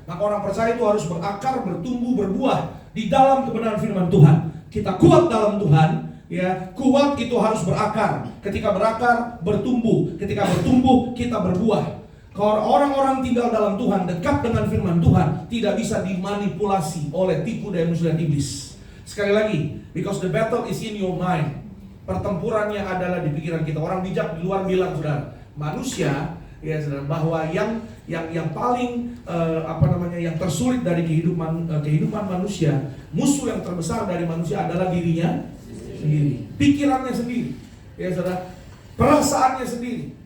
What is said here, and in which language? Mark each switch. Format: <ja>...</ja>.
<id>Maka orang percaya itu harus berakar, bertumbuh, berbuah di dalam kebenaran firman Tuhan. Kita kuat dalam Tuhan, ya, kuat itu harus berakar. Ketika berakar, bertumbuh. Ketika bertumbuh, kita berbuah. Kalau orang-orang tinggal dalam Tuhan, dekat dengan firman Tuhan, tidak bisa dimanipulasi oleh tipu daya muslihat iblis. Sekali lagi,</id> <en>because the battle is in your mind.</en> <id>Pertempurannya adalah di pikiran kita. Orang bijak di luar bilang, saudara, manusia, ya, saudara, bahwa yang paling yang tersulit dari kehidupan manusia, musuh yang terbesar dari manusia adalah dirinya sendiri, pikirannya sendiri, ya, saudara, perasaannya sendiri.</id>